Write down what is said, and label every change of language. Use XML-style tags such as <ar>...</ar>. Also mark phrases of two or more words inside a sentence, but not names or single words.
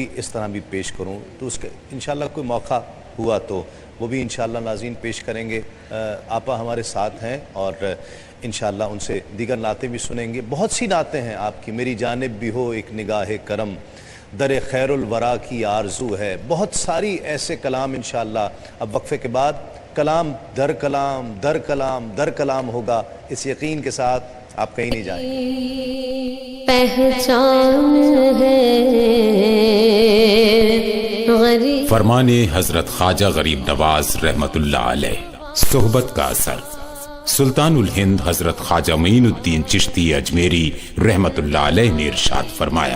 <ur>اس طرح بھی پیش کروں تو اس کے انشاءاللہ کوئی موقع ہوا تو وہ بھی انشاءاللہ ناظرین پیش کریں گے آپا ہمارے ساتھ ہیں اور انشاءاللہ ان سے دیگر نعتیں بھی سنیں گے بہت سی نعتیں ہیں آپ کی میری جانب بھی ہو ایک نگاہ کرم در خیر الورا کی آرزو ہے بہت ساری ایسے کلام انشاءاللہ اب وقفے کے بعد کلام در کلام در کلام در کلام ہوگا اس یقین کے ساتھ آپ کہیں نہیں جائیں پہچان ہے فرمان حضرت خواجہ غریب نواز رحمت اللہ علیہ صحبت کا اثر سلطان الہند حضرت خواجہ معین الدین چشتی اجمیری رحمت اللہ علیہ نے ارشاد فرمایا</ur>